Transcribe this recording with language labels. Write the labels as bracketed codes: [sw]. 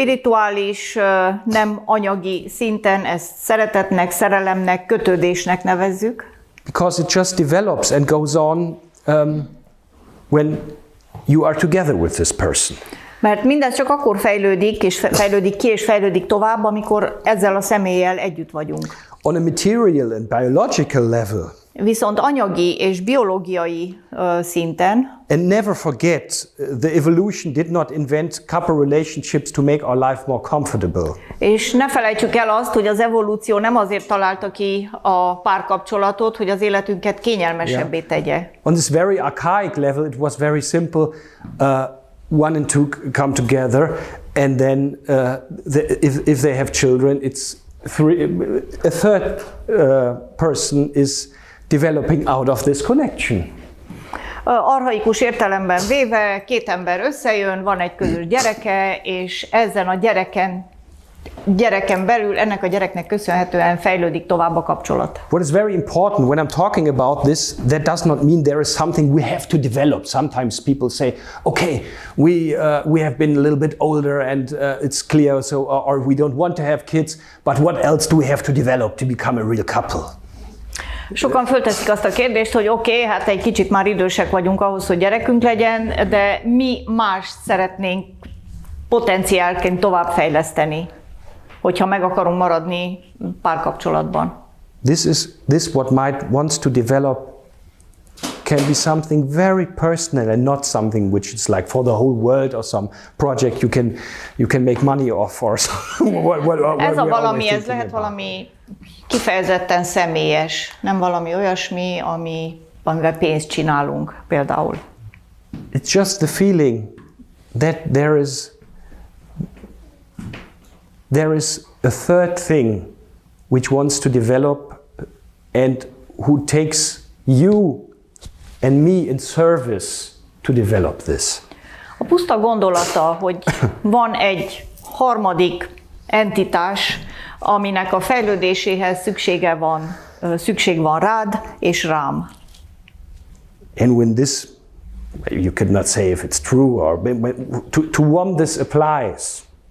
[hu] Spirituális, nem anyagi szinten ezt szeretetnek, szerelemnek, kötődésnek nevezzük. [en] Because it just develops and goes on when you are together with this person. [hu] Mert mindez csak akkor fejlődik, és fejlődik ki, és fejlődik tovább, amikor ezzel a személlyel együtt vagyunk. [en] On a material and biological level. [hu] Viszont anyagi és biológiai szinten. [en] And never forget, the evolution did not invent couple relationships to make our life more comfortable. [hu] És ne felejtsük el azt, hogy az evolúció nem azért találta ki a párkapcsolatot, hogy az életünket kényelmesebbé tegye. [en] On this very archaic level, it was very simple. One and two come together, and then if they have children, it's a third person is developing out of this connection. [hu] Archaikus értelemben véve, két ember összejön, van egy közös gyereke, és ezen a gyereken belül, ennek a gyereknek köszönhetően fejlődik tovább a kapcsolat. [en] What is very important when I'm talking about this, that does not mean there is something we have to develop. Sometimes people say, okay, we have been a little bit older and it's clear, so or we don't want to have kids, but what else do we have to develop to become a real couple? [hu] Sokan fölteszik azt a kérdést, hogy oké, hát egy kicsit már idősek vagyunk ahhoz, hogy gyerekünk legyen, de mi mást szeretnénk potenciálként továbbfejleszteni, hogyha meg akarunk maradni párkapcsolatban. [en] This what might wants to develop can be something very personal and not something which is like for the whole world or some project you can make money off or [hu] Ez a valami, ez lehet valami kifejezetten személyes, nem valami olyasmi, amivel pénzt csinálunk például. [en] It's just the feeling that there is a third thing which wants to develop and who takes you and me in service to develop this. [hu] A puszta gondolata, hogy van egy harmadik entitás, aminek a fejlődéséhez szükség van rád és rám. [en] And when this, you could not say if it's true or to whom this applies.